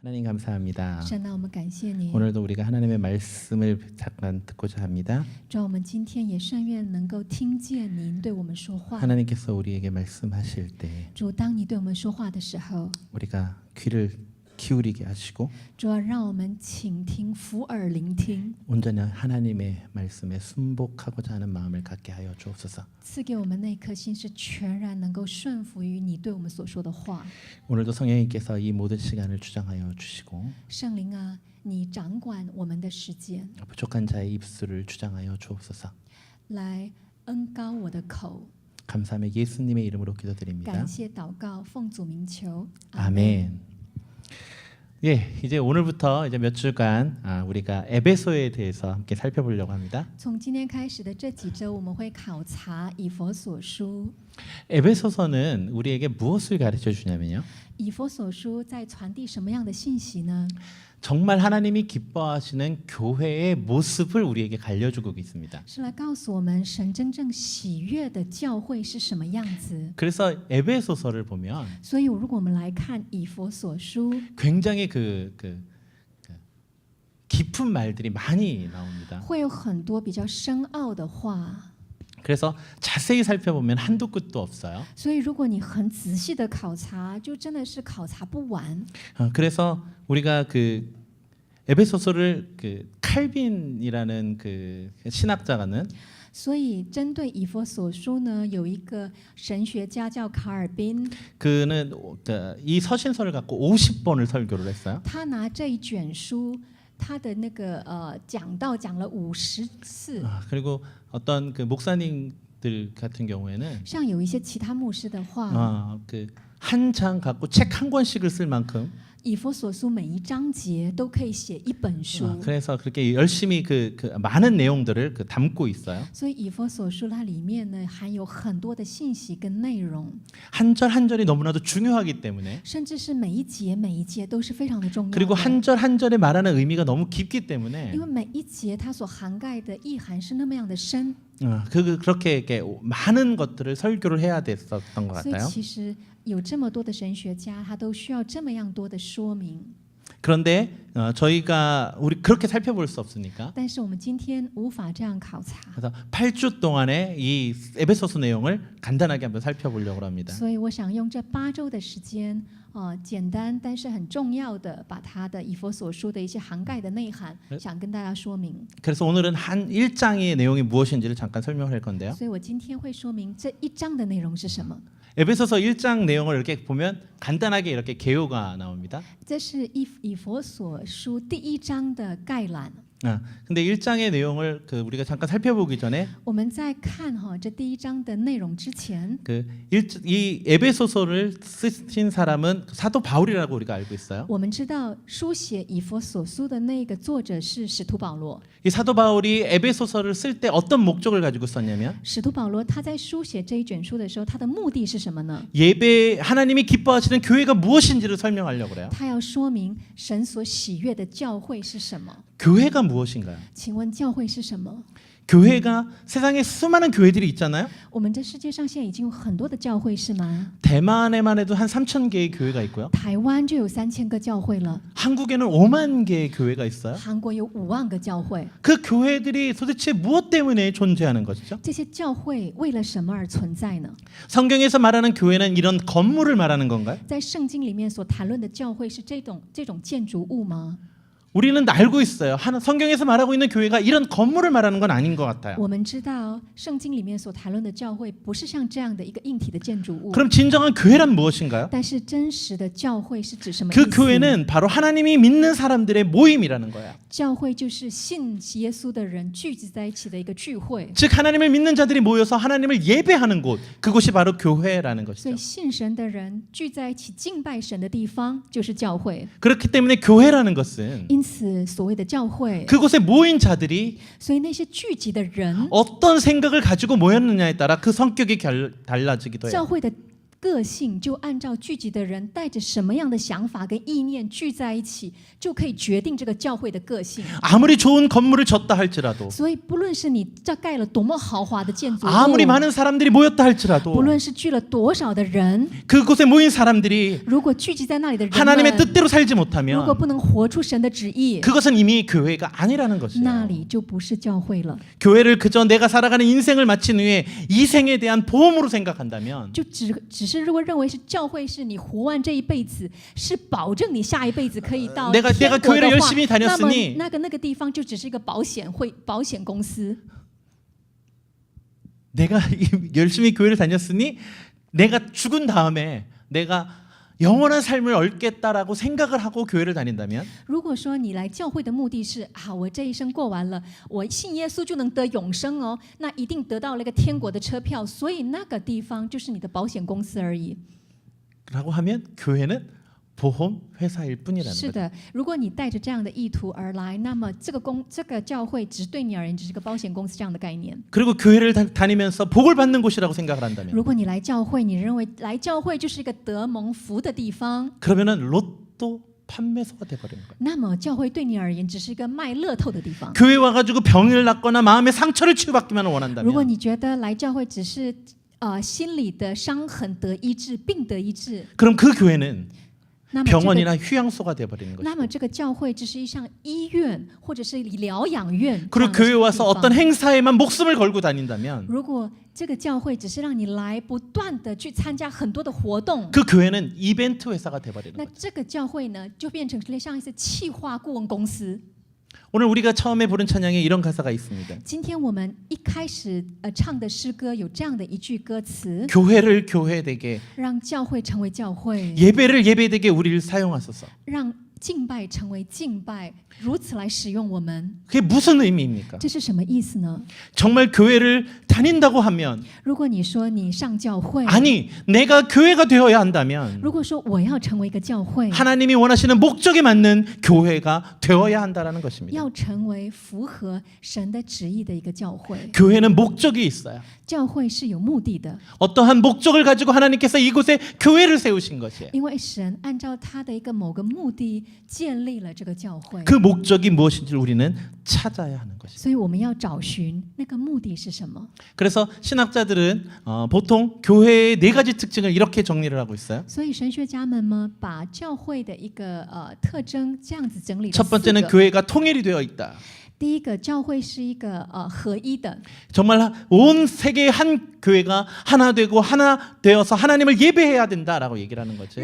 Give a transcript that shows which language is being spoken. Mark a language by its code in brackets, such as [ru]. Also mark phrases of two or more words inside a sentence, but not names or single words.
[ko] 감사합니다. [zh] 神啊，我们感谢你。 [ko] 오늘도 우리가 하나님의 말씀을 잠깐 듣고자 합니다. [zh] 主啊，我们今天也甚愿能够听见您对我们说话。 [ko] 하나님께서 우리에게 말씀하실 때 [zh] 主，当你对我们说话的时候， [ko] 우리가 귀를 기울이게 하시고 [zh] 主啊，让我们倾听，俯耳聆听， [ko] 온전히 하나님의 말씀에 순복하고자 하는 마음을 갖게 하여 주옵소서. [zh] 赐给我们那颗心是全然能够顺服于你对我们所说的话。 [ko] 오늘도 성령님께서 이 모든 시간을 주장하여 주시고 [zh] 圣灵啊，你掌管我们的时间， [ko] 부족한 자의 입술을 주장하여 주옵소서. [zh] 来恩膏我的口。 [ko] 감사하며 예수님의 이름으로 기도드립니다. [zh] 感谢祷告，奉主名求， [ko] 아멘. 예, 이제 오늘부터 이제 몇 주간 우리가 에베소에 대해서 함께 살펴보려고 합니다. [zh] 从今天开始的这几周，我们会考察以弗所书。 [ko] 에베소서는 우리에게 무엇을 가르쳐 주냐면요. [zh] 以弗所书在传递什么样的信息呢？ [ko] 정말 하나님이 기뻐하시는 교회의 모습을 우리에게 알려주고 있습니다. [zh] 是来告诉我们神真正喜悦的教会是什么样子。 [ko] 그래서 에베소서를 보면 [zh] 所以，如果我们来看以弗所书， [ko] 굉장히 깊은 말들이 많이 나옵니다. [zh] 会有很多比较深奥的话。 [ko] 그래서 자세히 살펴보면 한도 끝도 없어요. [zh] 所以，如果你很仔细的考察，就真的是考察不完。 [ko] 그래서 우리가 에베소서를 칼빈이라는 신학자가는 [zh] 所以，针对以弗所书呢，有一个神学家叫卡尔宾， [ko] 그는 이 서신서를 갖고 50번을 설교를 했어요. [zh] 他拿这一卷书，他的那个讲道讲了50次。 [ko] 그리고 어떤 목사님들 같은 경우에는 [zh] 像有一些其他牧师的话， [ko] 한 장 갖고 책 한 권씩을 쓸 만큼 [zh] 以弗所书每一章节都可以写一本书。 [ko] 그래서 그렇게 열심히 많은 내용들을 담고 있어요. [zh] 所以以弗所书它里面呢含有很多的信息跟内容， [ko] 한 절 한 절이 너무나도 중요하기 때문에 [zh] 甚至是每一节每一节都是非常的重要的。 [ko] 그리고 한 절 한 절에 말하는 의미가 너무 깊기 때문에 [zh] 因为每一节它所涵盖的意涵是那么样的深， [ko] 그렇게 이렇게 많은 것들을 설교를 해야 됐었던 것 [zh] 所以 [ko] 같아요. [zh] 其实有这么多的神学家，他都需要这么样多的说明。 [ko] 그런데 저희가 우리 그렇게 살펴볼 수 없으니까 [zh] 但是我们今天无法这样考察， [ko] 그래서 8주 동안의 이 에베소서 내용을 간단하게 한번 살펴보려고 합니다. [zh] 所以我想用这8周的时间，简单但是很重要的，把它的以弗所书的一些涵盖的内涵，想跟大家说明。 [ko] 그래서 오늘은 한 1장의 내용이 무엇인지를 잠깐 설명할 건데요. [zh] 所以我今天会说明这一章的内容是什么。 [ko] 에베소서 1장 내용을 이렇게 보면 간단하게 이렇게 개요가 나옵니다. [zh] 这是以弗所书第1章的概览。 [ko] 근데 1장의 내용을 우리가 잠깐 살펴보기 전에 [zh] 我们在看这第1章的内容之前， [ko] 이 에베소서를 쓰신 사람은 사도 바울이라고 우리가 알고 있어요. [zh] 我们知道书写以弗所书的那个作者是使徒保罗。 [ko] 이 사도 바울이 에베소서를 쓸 때 어떤 목적을 가지고 썼냐면 [zh] 使徒保罗他在书写这一卷书的时候，他的目的是什么呢？ [ko] 예배 하나님이 기뻐하시는 교회가 무엇인지를 설명하려고 그래요. [zh] 他要说明神所喜悦的教会是什么。 [ko] 교회가 무엇인가요? [zh] 请问教会是什么？ [ko] 교회가 세상에 수많은 교회들이 있잖아요. [zh] 我们这世界上现在已经有很多的教会，是吗？ [ko] 대만에만 해도 한 3,000개의 교회가 있고요. [zh] 台湾就有3000个教会了， [ko] 한국에는 5만 개의 교회가 있어요. [zh] 韩国有5万个教会。 [ko] 그 교회들이 도대체 무엇 때문에 존재하는 것이죠? [zh] 这些教会为了什么而存在呢？ [ko] 성경에서 말하는 교회는 이런 건물을 말하는 건가요? [zh] 在圣经里面所谈论的教会是这种建筑物吗？ [ko] 우리는 알고 있어요. 성경에서 말하고 있는 교회가 이런 건물을 말하는 건 아닌 것 같아요. [zh] 我们知道圣经里面所谈论的教会不是像这样的一个硬体的建筑物。 [ko] 그럼 진정한 교회란 무엇인가요? [zh] 但是真实的教会是指什么意 [ko] 그 [zh] 思？ [ko] 교회는 바로 하나님이 믿는 사람들의 모임이라는 거예요. [zh] 教会就是信耶稣的人聚集在一起的一个聚会。 [ko] 즉 하나님을 믿는 자들이 모여서 하나님을 예배하는 곳, 그곳이 바로 교회라는 [zh] 所 [ko] 것이죠. [zh] 以信神的人聚在一起敬拜神的地方就是教会。 [ko] 그렇기 때문에 교회라는 것은 [zh] 因此，所谓的教会， [ko] 그곳에 모인 자들이 [zh] 所以那些聚集的人， [ko] 어떤 생각을 가지고 모였느냐에 따라 그 성격이 달라지기도 [zh] 教 [ko] 해요. [zh] 会的个性，就按照聚集的人带着什么样的想法跟意念聚在一起，就可以决定这个教会的个性。 [ko] 아무리 좋은 건물을 졌다 할지라도 [zh] 所以，不论是你这盖了多么豪华的建筑物， [ko] 아무리 많은 사람들이 모였다 할지라도 [zh] 不论是聚了多少的人， [ko] 그곳에 모인 사람들이 [zh] 如果聚集在那里的人 [ko] 하나님의 [zh] 们， [ko] 뜻대로 살지 [zh] 如果 [ko] 못하면 [zh] 不能活出神的旨意， [ko] 그것은 이미 교회가 아니라는 [zh] 那 [ko] 것이에요. [zh] 里就不是教会了。 [ko] 교회를 그저 내가 살아가는 인생을 마친 후에 이 생에 대한 보험으로 생각한다면 [zh] 就只是如果认为是教会是你活完这一辈子，是保证你下一辈子可以到 [ko] 내가 [zh] 天国 [ko] 교회를 [zh] 的话， [ko] 열심히 [zh] 那么 [ko] 다녔으니 [zh] 那个地方就只是一个保险公司。 [ko] 내가 열심히 교회를 다녔으니 내가 죽은 다음에 내가 영원한 삶을 얻겠다라고 생각을 하고 교회를 다닌다면 [zh] 如果说你来教会的目的是啊，我这一生过完了，我信耶稣就能得永生哦，那一定得到了一个天国的车票，所以那个地方就是你的保险公司而已。 [ko] 라고 하면 교회는 보험 회사일 뿐이라는 [zh] 是 [ko] 거죠. [zh] 的，如果你带着这样的意图而来，那么这个教会只对你而言只是个保险公司这样的概念。 [ko] 그리고 교회를 다니면서 복을 받는 곳이라고 생각을 한다면 [zh] 如果你来教会，你认为来教会就是一个得蒙福的地方， [ko] 그러면은 로또 판매소가 돼버리는 거예요. [zh] 那么教会对你而言只是一个卖乐透的地方。 [ko] 교회 와가지고 병을 낫거나 마음의 상처를 치유받기만 [zh] 如果 [ko] 원한다면 [zh] 你觉得来教会只是心里的伤痕得医治，病得医治， [ko] 그럼 그 교회는 [zh] 那么这个 [ko] 병원이나 휴양소가 돼버리는 [zh] 那么 [ko] 것이고 [zh] 这个教会只是一项医院或者是疗养院。这 [ko] 그리고 [zh] 样的 [ko] 교회 [zh] 地 [ko] 와서 [zh] 方 [ko] 어떤 행사에만 목숨을 걸고 다닌다면 [zh] 如果这个教会只是让你来不断的去参加很多的活动， [ko] 그 교회는 이벤트 회사가 돼버리는 [zh] 那 [ko] 거예요. [zh] 这个教会呢就变成像一些企划顾问公司。 [ko] 오늘 우리가 처음에 부른 찬양에 이런 가사가 있습니다. [zh] 今天我们一开始唱的诗歌有这样的一句歌词， [ko] 교회를 교회되게 [zh] 让教会成为教会， [ko] 예배를 예배되게 우리를 사용하소서. [zh] 让敬拜成为敬拜，如此来使用我们。 [ko] 그게 무슨 의미입니까? [zh] 这是什么意思呢？ [ko] 정말 교회를 다닌다고 하면 [zh] 如果你说你上教会， [ko] 아니 내가 교회가 되어야 한다면 [zh] 如果说我要成为一个教会， [ko] 하나님이 원하시는 목적에 맞는 교회가 되어야 한다는 것입니다. [zh] 要成为符合神的旨意的一个教会。 [ko] 교회는 목적이 있어요. [zh] 教会是有目的的， [ko] 어떠한 목적을 가지고 하나님께서 이곳에 교회를 세우신 것이에요. [zh] 因为神按照他的一个某个目的建立了这个教会， [ko] 그 목적이 무엇인지 우리는 찾아야 하는 것입니다. [zh] 所以我们要找寻那个目的是什么。 [ko] 그래서 신학자들은 보통 교회의 네 가지 특징을 이렇게 정리를 하고 있어요. [zh] 所以神学家们呢，把教会的一个特征这样子整理了 [ko] 첫 [zh] 四 [ko] 번째는 [zh] 个。 [ko] 교회가 통일이 되어 있다. [zh] 第一个，教会是一个合一的， [ko] 정말 온 세계의 한 교회가 하나 되고 하나 되어서 하나님을 예배해야 된다라고 얘기를 하는 거죠.